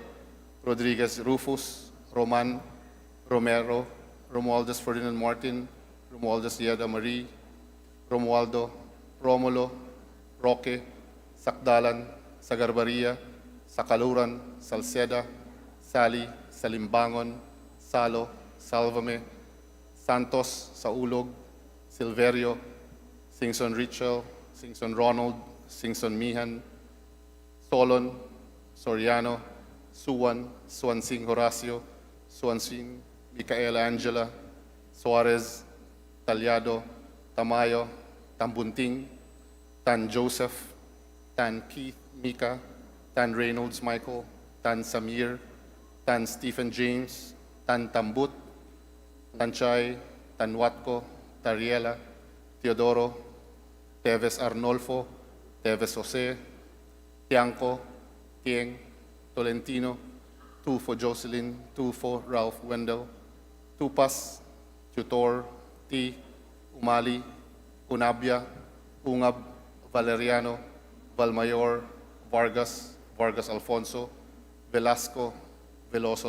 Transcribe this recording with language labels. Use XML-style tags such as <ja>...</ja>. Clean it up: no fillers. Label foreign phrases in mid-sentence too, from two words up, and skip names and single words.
<tl>Rodriguez Rufus, Roman, Romero, Romualdez Ferdinand Martin, Romualdez Yeda Marie, Romualdo, Romulo, Roque, Sakdalan, Sagarbaria, Sakaluran, Salceda, Sally, Salimbangon, Salo, Salvame, Santos, Saulog, Silverio, Singson Richel, Singson Ronald, Singson Mihan, Solon, Soriano, Suwan, Swansing Horacio, Swansing Micaela Angela, Suarez, Talyado, Tamayo, Tambunting, Tan Joseph, Tan Keith Mika, Tan Reynolds Michael, Tan Samir, Tan Stephen James, Tan Tambut, Tanchay, Tan Watco, Tariela, Teodoro, Teves Arnolfo, Teves Jose, Tianco, Tieng, Tolentino, Tufo Jocelyn, Tufo Ralph Wendell, Tupas, Tutor, T, Umali, Unabia, Ungab, Valeriano, Valmayor, Vargas, Vargas Alfonso, Velasco, Veloso</tl>